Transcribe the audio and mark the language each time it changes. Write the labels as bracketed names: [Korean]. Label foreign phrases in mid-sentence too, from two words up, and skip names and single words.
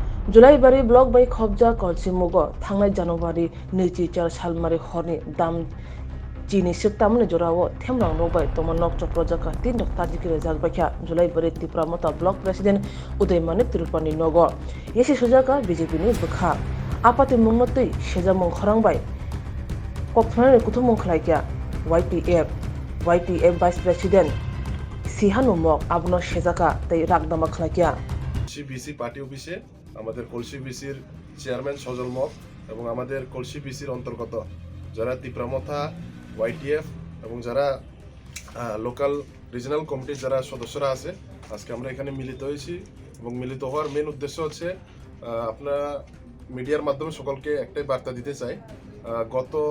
[Kok Borok] जुलाइबारि ब्लक bai खबजा कलसिमुगो थांनाय जानुवारि 24 सालमारि हरनि दाम चीनी सिकतामनि जोरावो थेमलां नोबाय तमनक चप्रजाका 3 ताजिकिरे जागबाख्या जुलाइबारि तिप्रामता ब्लक [English] president [Kok Borok] उदयमानिक तिरुपानि नगो येसे सुजाका बीजेपी नि बखा आपाति मुंगनतै सेजामुं खरांबाय कक्थनानि कुथुमुं खलाइक्या YTF [English] vice president [Kok Borok] सिहानुमक आबनो सेजाका तै रागदामा खलाइक्या [Bangla] কলসি পার্টি অফিসে আমাদের কলসি বিসির চেয়ারম্যান সজল মক এবং আমাদের কলসি বিসির অন্তর্গত যারা তিপ্রামথা YTF এবং যারা [English] local regional committee [Bangla] যারা সদস্যরা আছে আজকে আমরা এখানে মিলিত হয়েছি এবং মিলিত হওয়ার মেন উদ্দেশ্য হচ্ছে আপনারা মিডিয়ার মাধ্যমে সকলকে একটাই বার্তা দিতে চাই গত